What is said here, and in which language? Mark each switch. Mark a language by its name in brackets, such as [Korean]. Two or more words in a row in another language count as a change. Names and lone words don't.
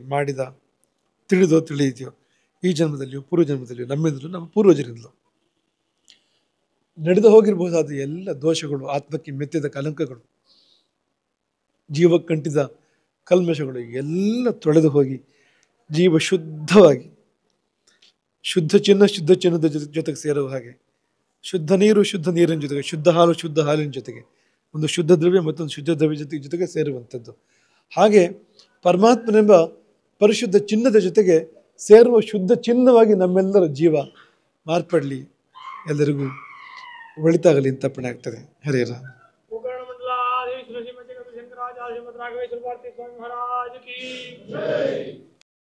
[Kannada] ಮಾಡಿದ ತಿಳಿದೋ ತಿಳಿದೆಯೋ ಈ ಜನ್ಮದಲ್ಲಿಯೂ ಪೂರ್ವ ಜನ್ಮದಲ್ಲಿಯೂ, ನಮ್ಮಿಂದಲೂ ನಮ್ಮ ಪೂರ್ವಜರಿಂದಲೂ ನಡೆದು ಹೋಗಿರಬಹುದಾದ ಎಲ್ಲ ದೋಷಗಳು, ಆತ್ಮಕ್ಕೆ ಮೆತ್ತಿದ ಕಲಂಕಗಳು, ಜೀವಕ್ಕಂಟಿದ ಕಲ್ಮಶಗಳು ಎಲ್ಲ ತೊಳೆದು ಹೋಗಿ ಜೀವ ಶುದ್ಧವಾಗಿ, ಶುದ್ಧ ಚಿನ್ನದ ಜೊತೆಗೆ ಸೇರುವ ಹಾಗೆ, ಶುದ್ಧ ನೀರು ಶುದ್ಧ ನೀರಿನ ಜೊತೆಗೆ, ಶುದ್ಧ ಹಾಲು ಶುದ್ಧ ಹಾಲಿನ ಜೊತೆಗೆ, ಒಂದು ಶುದ್ಧ ದ್ರವ್ಯ ಮತ್ತೊಂದು ಶುದ್ಧ ದ್ರವ್ಯ ಜೊತೆಗೆ ಸೇರುವಂಥದ್ದು. ಹಾಗೆ ಪರಮಾತ್ಮನೆಂಬ ಪರಿಶುದ್ಧ ಚಿನ್ನದ ಜೊತೆಗೆ ಸೇರುವ ಶುದ್ಧ ಚಿನ್ನವಾಗಿ ನಮ್ಮೆಲ್ಲರ ಜೀವ ಮಾರ್ಪಡಲಿ. ಎಲ್ಲರಿಗೂ ಒಳಿತಾಗಲಿ ಅಂತ ಅರ್ಪಣೆ ಆಗ್ತದೆ. ಹರೇ ರಾಮ. [Hindi] शंकराचार्य श्रीमती शंकराचार्य श्रीमद राघवेश्वर भारती स्वामी महाराज की जय।